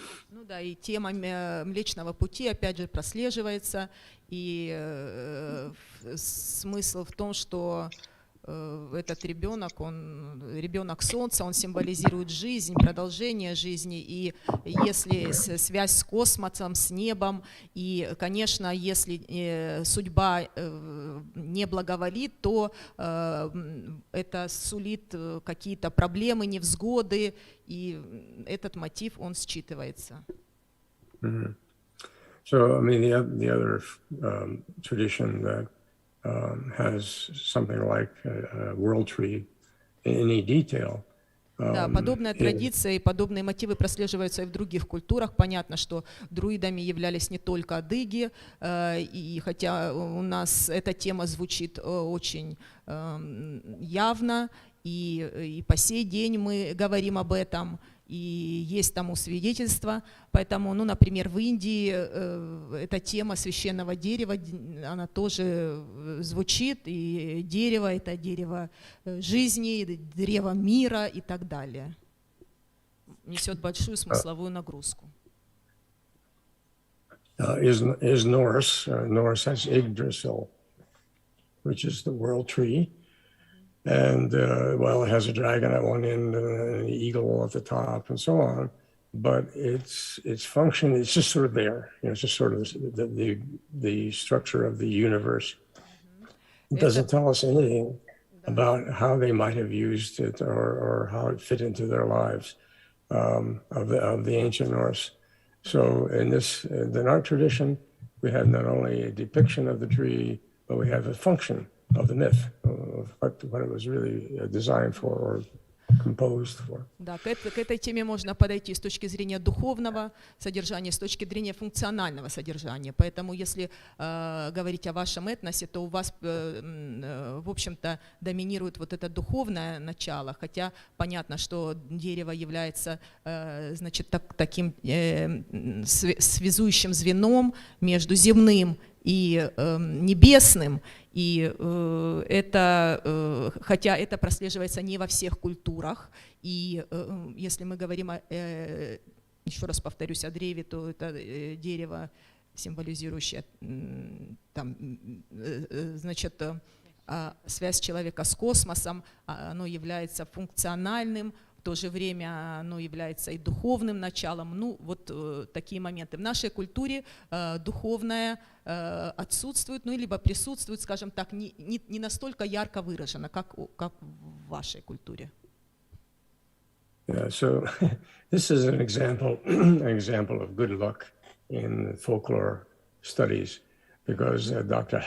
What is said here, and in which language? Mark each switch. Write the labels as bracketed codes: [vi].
[ru] Ну да, и тема Млечного Пути опять же прослеживается, и смысл в том, что этот ребенок, он ребенок Солнца, он символизирует жизнь, продолжение жизни, и если связь с космосом, с небом, и, конечно, если судьба не благоволит, то это сулит какие-то проблемы, невзгоды, и этот мотив, он считывается. Mm-hmm. [en] So, I mean, the other tradition that has something like a world tree in any detail. [ru] Да, подобная традиция и подобные мотивы прослеживаются и в других культурах. Понятно, что друидами являлись не только адыги, и хотя у нас эта тема звучит очень явно, и по сей день мы говорим об этом, и есть тому свидетельства. Поэтому, ну, например, в Индии эта тема священного дерева, она тоже звучит, и дерево – это дерево жизни, древо мира и так далее. Несет большую смысловую нагрузку. [en] Is Norse. Norse has Yggdrasil, which is the world tree. And, well, it has a dragon at one end and an eagle at the top and so on. But its function is just sort of there. You know, it's just sort of the structure of the universe. It doesn't tell us anything about how they might have used it or how it fit into their lives of the ancient Norse. So in the Nart tradition, we have not only a depiction of the tree, but we have a function of the myth, of what it was really designed for or composed for. [ru] Да, к этой теме можно подойти с точки зрения духовного содержания, с точки зрения функционального содержания. Поэтому, если говорить о вашем этносе, то у вас, в общем-то, доминирует вот это духовное начало, хотя понятно, что дерево является, значит, таким связующим звеном между земным и небесным, и это, хотя это прослеживается не во всех культурах, и если мы говорим, еще раз повторюсь, о древе, то это дерево, символизирующее там, значит, связь человека с космосом, оно является функциональным, в то же время оно является и духовным началом. Ну, вот такие моменты. В нашей культуре духовное отсутствует, ну, либо присутствует, скажем так, не настолько ярко выражено, как в вашей культуре. [en] Yeah, so this is an example of good luck in folklore studies, because Dr.